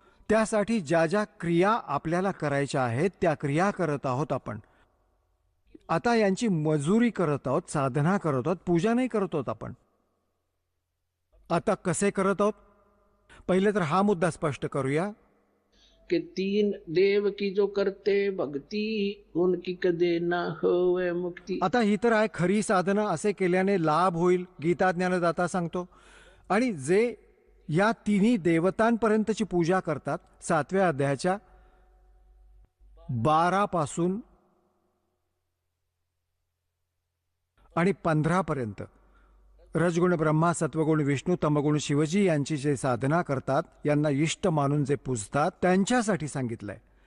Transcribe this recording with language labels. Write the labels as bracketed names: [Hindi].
[Marathi] त्यासाठी ज्या ज्या क्रिया आपल्याला करायच्या आहेत त्या क्रिया करत आहोत आपण. आता यांची मजुरी करत आहोत, साधना करत आहोत, पूजा नाही करत आहोत आपण. आता कसे करत आहोत? पहिले तर हा मुद्दा स्पष्ट करूया [Hindi] कि 3 देव की जो करते भक्ति, उनकी कदे ना होवे मुक्ती. [Marathi] आता ही तर आहे खरी साधना. असे केल्याने लाभ होईल, गीता ज्ञानदाता सांगतो. आणि जे या तिन्ही देवतांपर्यंतची पूजा करतात, 7व्या अध्यायाच्या 12 पासून आणि 15 पर्यंत, रजगुण ब्रह्मा, सत्वगुण विष्णू, तमगुण शिवजी यांची जे साधना करतात, यांना इष्ट मानून जे पूजतात, त्यांच्यासाठी सांगितलंय.